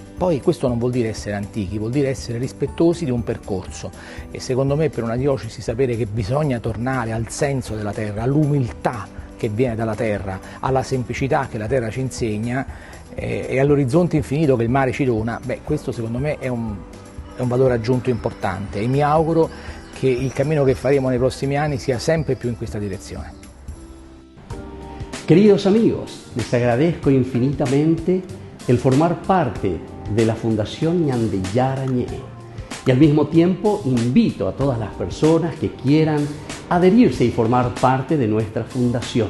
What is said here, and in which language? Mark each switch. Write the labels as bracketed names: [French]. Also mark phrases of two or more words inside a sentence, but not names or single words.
[Italian] Poi questo non vuol dire essere antichi, vuol dire essere rispettosi di un percorso, e secondo me per una diocesi sapere che bisogna tornare al senso della terra, all'umiltà che viene dalla terra, alla semplicità che la terra ci insegna e all'orizzonte infinito che il mare ci dona, questo secondo me è un valore aggiunto importante, e mi auguro che il cammino che faremo nei prossimi anni sia sempre più in questa direzione. [Spanish] Queridos amigos, les agradezco infinitamente el formar parte de la Fundación Ñandeyara Ñe'e, y al mismo tiempo invito a todas las personas que quieran adherirse y formar parte de nuestra fundación.